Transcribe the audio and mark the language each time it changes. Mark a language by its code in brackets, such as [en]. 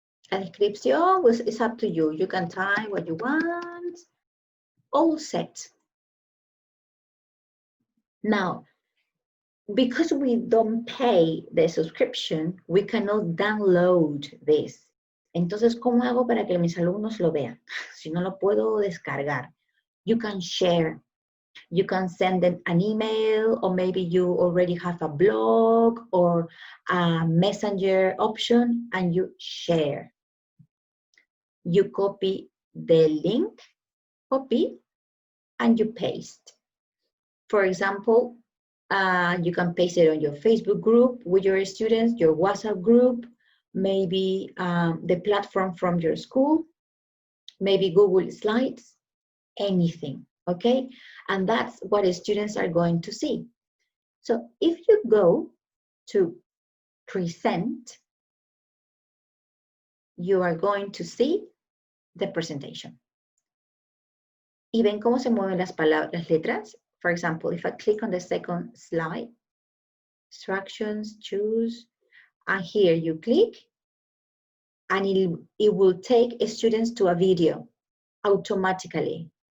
[en] La descripción is up to you. You can type what you want. All set. Now, because we don't pay the subscription, we cannot download this. [es] Entonces, ¿cómo hago para que mis alumnos lo vean? Si no lo puedo descargar. [en] You can share. You can send them an email, or maybe you already have a blog or a messenger option, and you share. You copy the link, copy, and you paste. For example, you can paste it on your Facebook group with your students, your WhatsApp group, maybe the platform from your school, maybe Google Slides, anything, okay? And that's what the students are going to see. So if you go to present, you are going to see the presentation. [es] ¿Y ven cómo se mueven las palabras, las letras? [en] For example, if I click on the second slide, instructions, choose, and here you click, and it will take students to a video automatically.